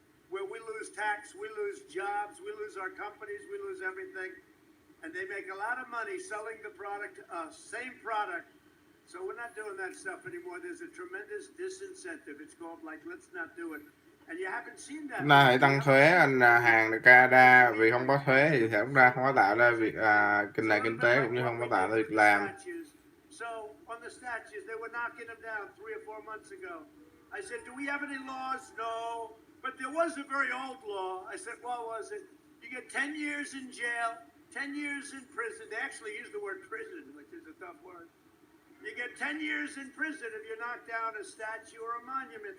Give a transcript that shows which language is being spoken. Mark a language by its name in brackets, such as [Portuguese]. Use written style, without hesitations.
[English] Where we lose tax, we lose jobs, we lose our companies, we lose everything. And they make a lot of money selling the product to us. Same product So we're not doing that stuff anymore. There's a tremendous disincentive. It's called like, let's not do it. And you haven't seen that. [Vietnamese] Chúng ta hãy tăng thuế hàng từ Canada, vì không có thuế thì chúng ta không có tạo ra việc kinh tế cũng như không có tạo ra việc làm. [English] So on the statues, they were knocking them down 3 or 4 months ago. I said, do we have any laws? No. But there was a very old law. I said, what was it? You get 10 years in jail, 10 years in prison. They actually use the word prison, which is a tough word. You get 10 years in prison if you knock down a statue or a monument.